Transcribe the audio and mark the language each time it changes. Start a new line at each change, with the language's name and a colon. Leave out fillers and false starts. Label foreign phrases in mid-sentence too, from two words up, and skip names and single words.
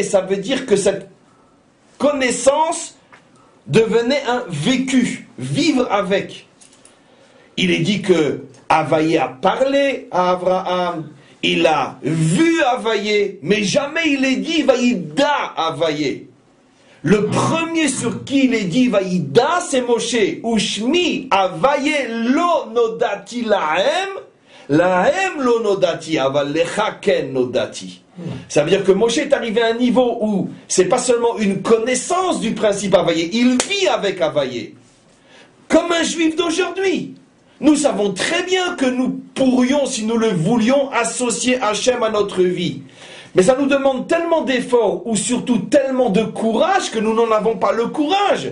French: Ça veut dire que cette connaissance devenait un vécu, vivre avec. Il est dit que Havaïe a parlé à Abraham, il a vu Havaïe, mais jamais il est dit Vaïda Havaïe. Le premier sur qui il est dit Vaïda, c'est Moshe.
Hebrew: ושמי הוויה לא נודעתי להם, להם לא נודעתי, אבל לך כן נודעתי.
French: Ça veut dire que Moshe est arrivé à un niveau où c'est pas seulement une connaissance du principe Havaïe, il vit avec Havaïe. Comme un juif d'aujourd'hui. Nous savons très bien que nous pourrions, si nous le voulions, associer Hachem à notre vie. Mais ça nous demande tellement d'efforts, ou surtout tellement de courage, que nous n'en avons pas le courage.